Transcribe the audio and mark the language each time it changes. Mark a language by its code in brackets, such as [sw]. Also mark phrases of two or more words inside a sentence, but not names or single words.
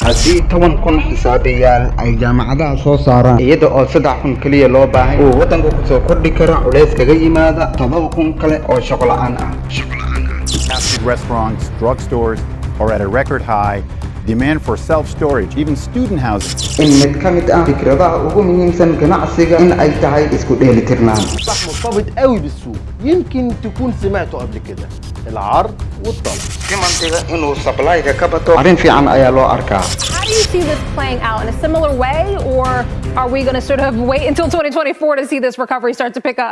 [so] haddii 10,000 xisaabiyaal ay jaamacadaha soo saaraan iyada oo 3,000 kaliya loo baahan uu wadanku ku soo kordhi karo culays kaga yimaada 7,000 kale oo shaqo la'aan ah. [en] Restaurants, drugstores are at a record high. Demand for self-storage, even student housing. [so] in mid ka mid ah fikradaha ugu muhiimsan ganacsiga in ay tahay isku dheelitirnaan. [ar] صح مرتبط قوي بالسوق، يمكن تكون سمعته قبل كده، العرض والطلب. [so] Timantiga inuu supply-ga ka bato arrin fiican ayaa loo arkaa. [en] How do you see this playing out in a similar way, or are we going to sort of wait until 2024 to see this recovery start to pick up?